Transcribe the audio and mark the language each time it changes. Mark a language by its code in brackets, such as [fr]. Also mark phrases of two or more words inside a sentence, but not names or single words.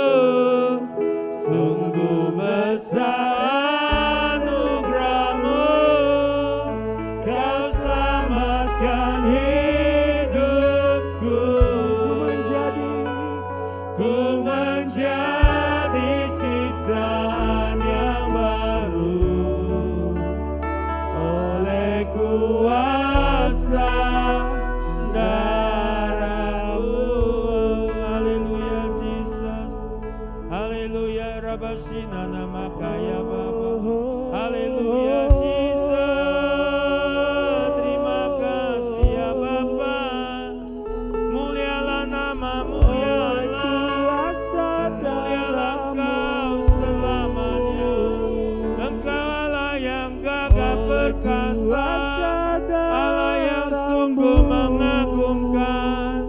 [id] Sungguh besar anugerah-Mu, Kau selamatkan hidupku. Ku menjadi ciptaan yang baru oleh kuasa darah-Mu. Haleluya Jesus. Haleluya Rabashina nama kaya Bapa. Haleluya Jesus. Terima kasih ya Bapa. Mulialah nama-Mu ya Allah. Mulialah Engkau selamanya. Engkau Allah yang gagah perkasa, Allah yang sungguh mengagumkan.